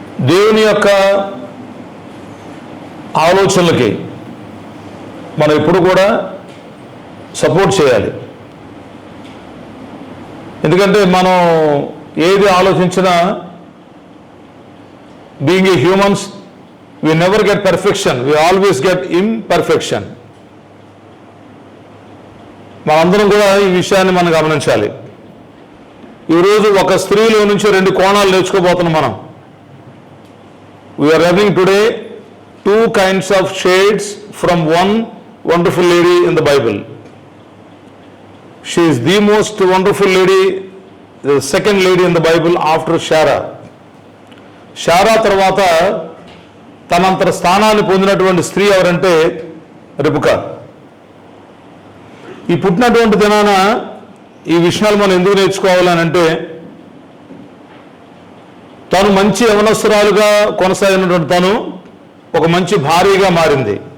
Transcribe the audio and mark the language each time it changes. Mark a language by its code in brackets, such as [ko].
[te] దేవుని యొక్క ఆలోచనలకి మనం ఎప్పుడు కూడా సపోర్ట్ చేయాలి. ఎందుకంటే మనం ఏది ఆలోచించినా [en] Being a humans we never get perfection, we always get imperfection. [te] మనందరం కూడా ఈ విషయాన్ని మనం గమనించాలి. ఈరోజు ఒక స్త్రీలో నుంచి 2 కోణాలు నేర్చుకోబోతున్నాం మనం. [en] We are learning today 2 kinds of shades from one wonderful lady in the Bible. She is the most wonderful lady, the second lady in the Bible after Sarah. [te] Sarah తర్వాత తనంతర స్థానాన్ని పొందినటువంటి స్త్రీ ఎవరంటే రెబెకా. ఈ పుట్టినటువంటి దినాన ఈ విషయాలు మనం ఎందుకు నేర్చుకోవాలని అంటే, తను మంచి యవనస్తురాలుగా కొనసాగినటువంటి తను ఒక మంచి భార్యగా మారింది.